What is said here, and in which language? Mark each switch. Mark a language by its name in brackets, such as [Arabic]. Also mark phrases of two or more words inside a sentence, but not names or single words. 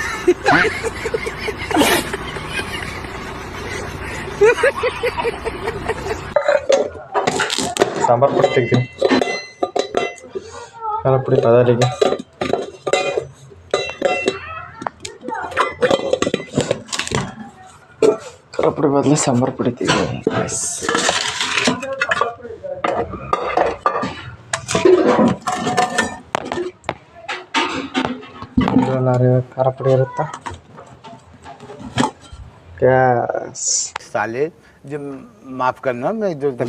[Hindi] नहीं [Kannada] ಸಾಂಬಾರು ಪುಡಿ ತೆಗ್ತೀನಿ. ಖಾರ ಪುಡಿ ಬದಲಿಗೆ ಖಾರ ಪುಡಿ ಬದಲು ಸಾಂಬಾರು ಪುಡಿ ತೆಗ್ತೀನಿ. ಖಾರ ಪುಡಿ ಇರುತ್ತಾ ಗ್ಯಾಸ್ [Hindi] साले जो माफ करना मैं जो कभी